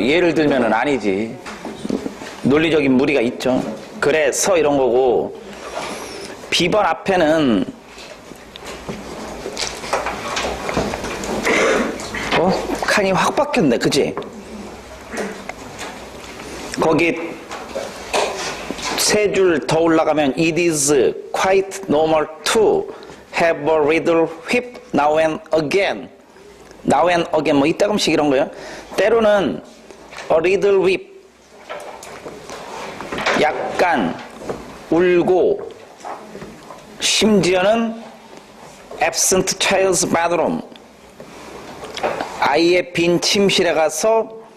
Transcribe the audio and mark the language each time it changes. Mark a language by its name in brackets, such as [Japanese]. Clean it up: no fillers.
[Korean] 예를 들면은 아니지. 논리적인 무리가 있죠. 그래서 이런 거고. B번 앞에는 칸이 확 바뀌었네. 그치? 거기 세 줄 더 올라가면 [English] It is quite normal to have a little whip now and again. now and again [Korean] 뭐 이따금씩 이런 거예요. 때로는 [English] a little whip [Korean] 약간 울고 심지어는 [English] absent child's bathroom [Korean] 아이의 빈 침실에 가서